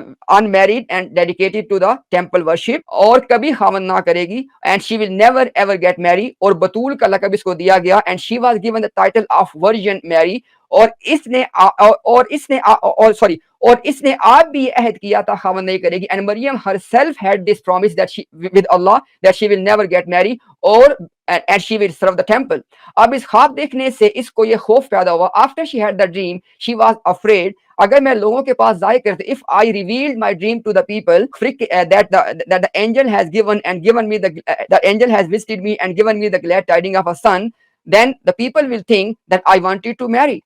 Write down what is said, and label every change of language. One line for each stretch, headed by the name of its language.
English: unmarried and dedicated to the temple worship,
Hindi: और कभी खामन ना करेगी,
English: and she will never ever get married,
Hindi: और बतूल का लक़ब इसको दिया गया,
English: and she was given the title of Virgin Mary,
Hindi: और इसने आप भी अहद किया था खामन नहीं करेगी,
English: and Maryam herself had this promise that she with Allah that she will never get married, or and she will serve the temple.
Hindi: अब इस ख्वाब देखने से इसको ये खौफ पैदा हुआ.
English: After she had the dream, she was afraid.
Hindi: अगर मैं लोगों के पास जाहिर करते,
English: if I revealed my dream to the people, that the angel has given me the angel has visited me and given me the glad tidings of a son, then the people will think that I wanted to marry.